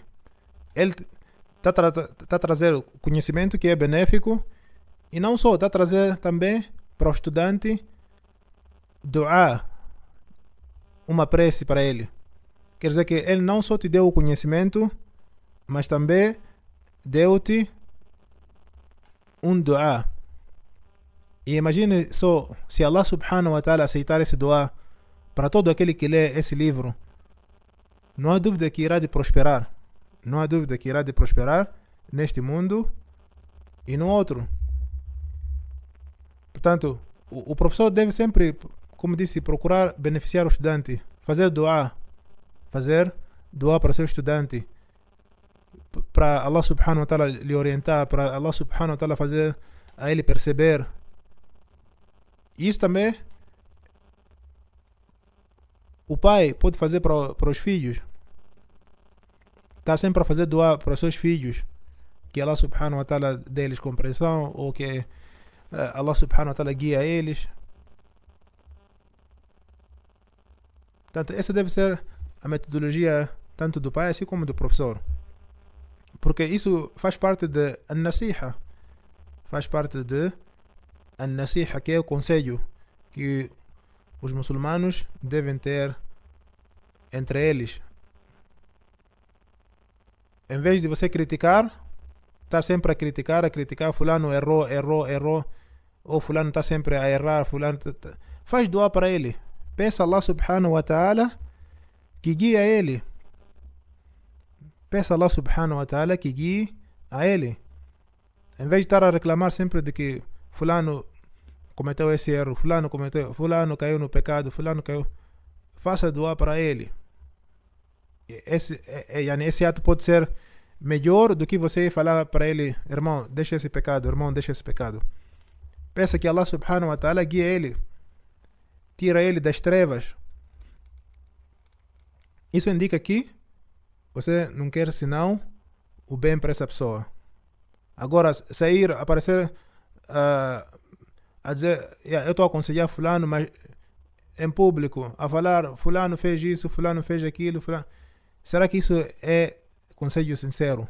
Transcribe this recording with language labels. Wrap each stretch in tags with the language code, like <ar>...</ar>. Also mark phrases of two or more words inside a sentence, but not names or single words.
<pt>Ele está a trazer o conhecimento que é benéfico, e não só, está a trazer também para o estudante dua, uma prece para ele. Quer dizer que ele não só te deu o conhecimento, mas também deu-te um dua. E imagine só, se</pt> <ar>الله سبحانه وتعالى</ar> <pt>aceitar esse dua para todo aquele que lê esse livro, não há dúvida que irá de prosperar. Não há dúvida que irá de prosperar neste mundo e no outro. Portanto, o professor deve sempre, como disse, procurar beneficiar o estudante, fazer dua para o seu estudante, para</pt> <ar>الله سبحانه وتعالى</ar> <pt>lhe orientar, para</pt> <ar>الله سبحانه وتعالى</ar> <pt>fazer a ele perceber. Isso também o pai pode fazer para os filhos. Está sempre a fazer dua para os seus filhos, que</pt> <ar>الله سبحانه وتعالى</ar> <pt>dê-lhes compreensão, ou que</pt> <ar>الله سبحانه وتعالى</ar> <pt>guia eles. Portanto, essa deve ser a metodologia tanto do pai assim como do professor, porque isso faz parte de an-nasiha, que é o conselho que os muçulmanos devem ter entre eles. Em vez de você criticar, estar sempre a criticar, fulano errou, ou fulano está sempre a errar, faz dua para ele. Peça a</pt> <ar>الله سبحانه وتعالى</ar> <pt>que guie a ele. Peça a</pt> <ar>الله سبحانه وتعالى</ar> <pt>que guie a ele. Em vez de estar a reclamar sempre de que fulano cometeu esse erro, fulano caiu no pecado, faça dua para ele. Esse ato pode ser melhor do que você falar para ele: irmão, deixa esse pecado. Peça que</pt> <ar>الله سبحانه وتعالى</ar> <pt>guie ele, tira ele das trevas. Isso indica que você não quer senão o bem para essa pessoa. Agora, aparecer a dizer: eu estou a aconselhar fulano, mas em público, a falar: fulano fez isso, fulano fez aquilo, será que isso é conselho sincero?</pt>